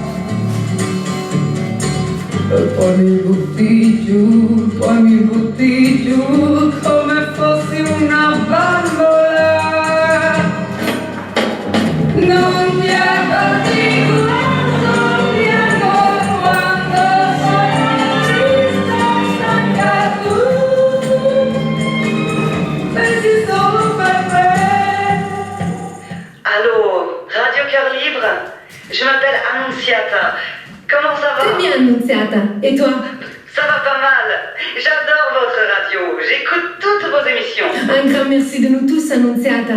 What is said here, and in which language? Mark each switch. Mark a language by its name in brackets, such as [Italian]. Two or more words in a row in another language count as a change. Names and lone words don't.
[Italian] Poi mi butti giù come fossi una bambola. Non mi accorgi quando sono triste stanca tu. Pensi solo per me. [French] Allô, Radio Cœur Libre? Je m'appelle Annunziata. Comment ça va? Très bien, Annunziata. Et toi? Ça va pas mal. J'adore votre radio. J'écoute toutes vos émissions. Un grand merci de nous tous, Annunziata.